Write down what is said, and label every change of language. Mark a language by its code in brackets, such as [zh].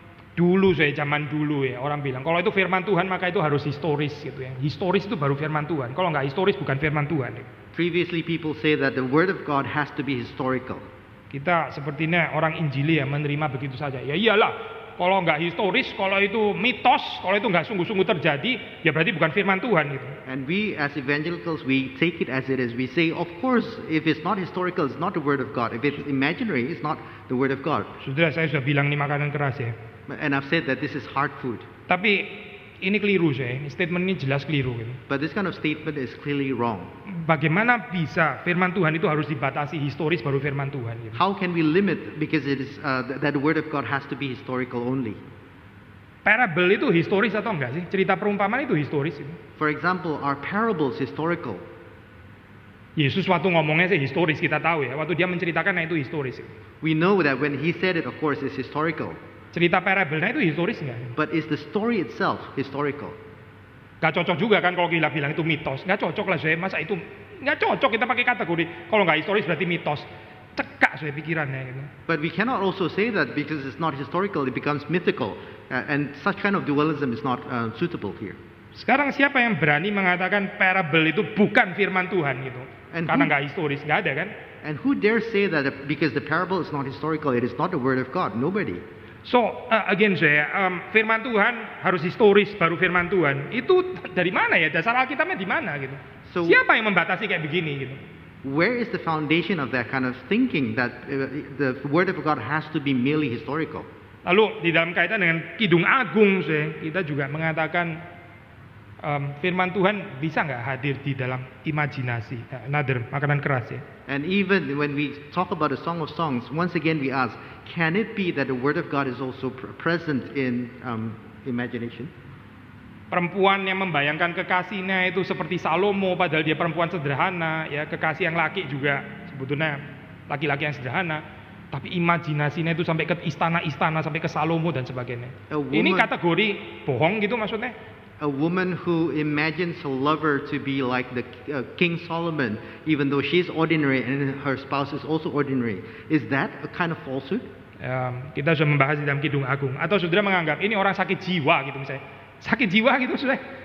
[id] Dulu zaman dulu ya orang bilang kalau itu firman Tuhan maka itu harus historis gitu ya. Historis itu baru firman Tuhan. Kalau nggak historis bukan firman Tuhan. Ya. [en] Previously people say that the word of God has to be historical. [id] Kita sepertinya orang Injili ya menerima begitu saja. Ya iyalah, kalau nggak historis, kalau itu mitos, kalau itu nggak sungguh-sungguh terjadi, ya berarti bukan firman Tuhan gitu. [en] And we as evangelicals, we take it as it is. We say, of course, if it's not historical, it's not the word of God. If it's imaginary, it's not the word of God. [id] Sudah saya sudah bilang ini makanan keras ya. [en] And I've said that this is hard food. [id] Tapi ini keliru statement ini jelas keliru gitu. [en] But this kind of statement is clearly wrong. [id] Bagaimana bisa firman Tuhan itu harus dibatasi historis baru firman Tuhan gitu. [en] How can we limit because it is that the word of God has to be historical only? [id] Parable itu historis atau enggak sih? Cerita perumpamaan itu historis itu. [en] For example, are parables historical? [id] Yesus waktu ngomongnya sih historis, kita tahu ya. Waktu dia menceritakan itu historis. [en] We know that when he said it, of course, it's historical. [id] Cerita parable-nya itu historis enggak? [en] But is the story itself historical? [id] Gak cocok juga kan kalau kita bilang itu mitos. Gak cocok lah masa itu gak cocok kita pakai kategori. Kalau gak historis berarti mitos. Cekak pikirannya gitu. [en] But we cannot also say that because it's not historical, it becomes mythical. And such kind of dualism is not suitable here. [id] Sekarang siapa yang berani mengatakan parable itu bukan firman Tuhan gitu? Karena gak historis, gak ada kan? [en] And who dare say that because the parable is not historical, it is not the word of God? Nobody. So again [id] firman Tuhan harus historis baru firman Tuhan. Itu dari mana ya? Dasar Alkitabnya di mana gitu? [en] So, [id] siapa yang membatasi kayak begini gitu? [en] Where is the foundation of that kind of thinking that the word of God has to be merely historical? [id] Lalu di dalam kaitan dengan Kidung Agung kita juga mengatakan firman Tuhan bisa nggak hadir di dalam imajinasi? [en] Another [id] makanan keras ya. [en] And even when we talk about a Song of Songs, once again we ask, can it be that the word of God is also present in imagination? [id] Perempuan yang membayangkan kekasihnya itu seperti Salomo, padahal dia perempuan sederhana, ya kekasih yang laki juga sebetulnya laki-laki yang sederhana, tapi imajinasinya itu sampai ke istana-istana, sampai ke Salomo dan sebagainya. Ini kategori bohong gitu maksudnya? [en] A woman who imagines her lover to be like the King Solomon, even though she's ordinary and her spouse is also ordinary, is that a kind of falsehood? [id] Kita sudah membahas di dalam Kidung Agung. Atau saudara menganggap ini orang sakit jiwa gitu misalnya, sakit jiwa gitu saudara?